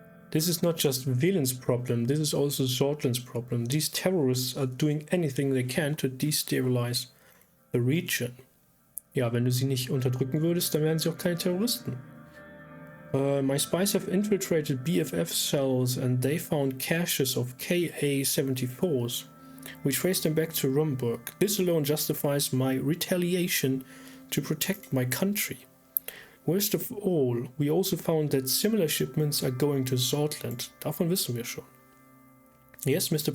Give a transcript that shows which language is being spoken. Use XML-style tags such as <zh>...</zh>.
<en>This is not just Velen's problem, this is also Sordland's problem. These terrorists are doing anything they can to destabilize the region.</en> <de>Ja, wenn du sie nicht unterdrücken würdest, dann wären sie auch keine Terroristen.</de> <en>My spies have infiltrated BFF cells and they found caches of KA-74s. We traced them back to Rumburg. This alone justifies my retaliation to protect my country. Worst of all, we also found that similar shipments are going to Sordland.</en> <de>Davon wissen wir schon.</de> <en>Yes, Mr.</en>